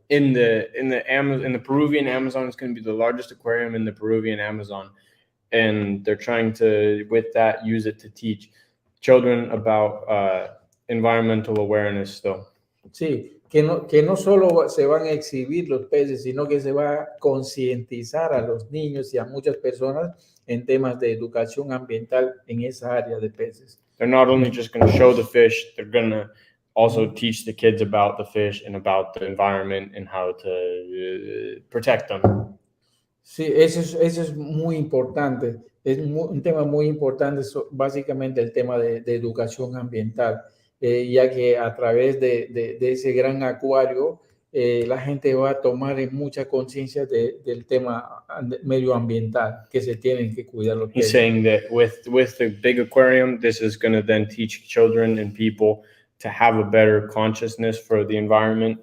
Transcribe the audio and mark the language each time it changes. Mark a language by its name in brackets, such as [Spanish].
[English] In the Peruvian Amazon, it's going to be the largest aquarium in the Peruvian Amazon, and they're trying to, with that, use it to teach children about environmental awareness still. [Spanish] Sí, que no solo se van a exhibir los peces, sino que se va a concientizar a los niños y a muchas personas en temas de educación ambiental en esa área de peces. [English] They're not only just going to show the fish, they're going to also teach the kids about the fish and about the environment and how to protect them. [Spanish] Sí, eso es muy importante. Es un tema muy importante, básicamente el tema de educación ambiental. Ya que a través de ese gran acuario la gente va a tomar mucha conciencia del tema medioambiental, que se tienen que cuidar los peces. [English] He's saying that with the big aquarium, this is going to then teach children and people to have a better consciousness for the environment.